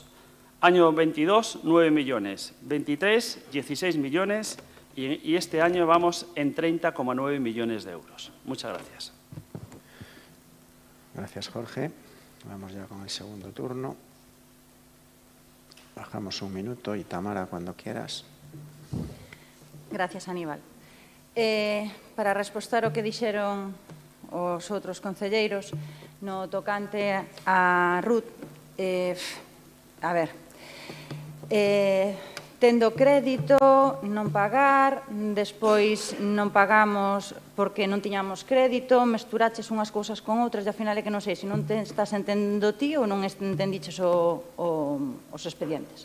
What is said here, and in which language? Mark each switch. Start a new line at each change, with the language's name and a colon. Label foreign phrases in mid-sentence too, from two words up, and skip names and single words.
Spanish: Año 22, 9 millones, 23, 16 millones y este año vamos en 30,9 millones de euros. Muchas gracias. Gracias, Jorge. Vamos ya con el segundo turno. Bajamos un minuto y Tamara, cuando quieras. Gracias, Aníbal.
Galician: Para respostar o que dixeron os outros concelleiros no tocante a Ruth, a ver, tendo crédito, non pagar, despois non pagamos porque non tiñamos crédito, mesturaches unhas cousas con outras e ao final é que non sei se non te estás entendendo ti ou non entendiches os expedientes.